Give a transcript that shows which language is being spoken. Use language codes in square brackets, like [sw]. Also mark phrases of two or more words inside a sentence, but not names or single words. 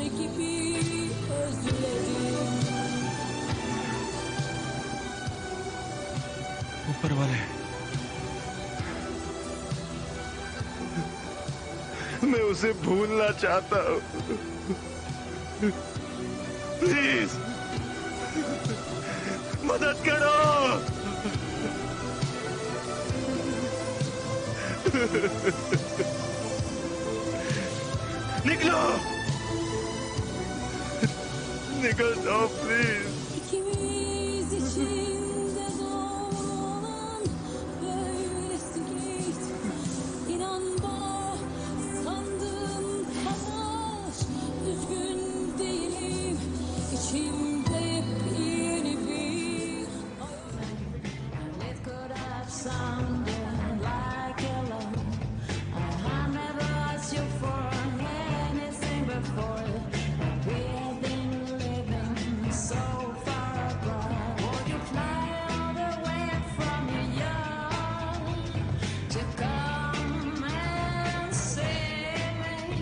[tr] bir özledim. [hi] ऊपर वाले, मैं उसे भूलना चाहता हूँ। प्लीज मदद करो। निकलो, निकल जाओ प्लीज। [tr] İkimiz için de zor olan böylesi git. İnan bana sandığım kadar üzgün değilim. İçimde yepyeni bir hayat. [en] It could have sounded like a love. I never asked you for anything before. We have been living so far apart. Would you fly all the way from New York to come and see me?